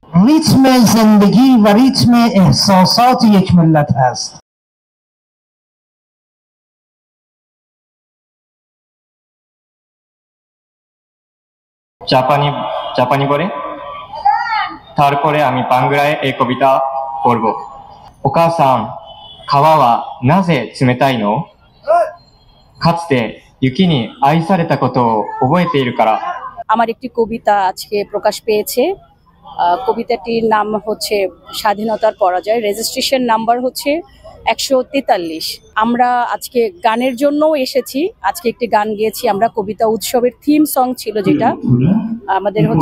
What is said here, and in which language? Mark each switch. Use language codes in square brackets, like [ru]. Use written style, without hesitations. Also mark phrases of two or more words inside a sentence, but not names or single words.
[fa] ریتم زندگی و ریتم احساسات یک ملت هست. [bn] জাপানি পড়ে তারপরে আমি বাংলায় এই কবিতা পড়ব। [ja] お母さん、川はなぜ冷たいの？かつて雪に愛されたことを覚えているから。 [bn] আমার একটি কবিতা আজকে প্রকাশ পেয়েছে। কবিতাটির নাম হচ্ছে স্বাধীনতার পরাজয়। [en] registration number [bn] হচ্ছে 143। আমরা আজকে গানের জন্যও এসেছি। আজকে একটি গান গেয়েছি আমরা, কবিতা উৎসবের [en] theme song [bn] ছিল যেটা আমাদের হচ্ছে।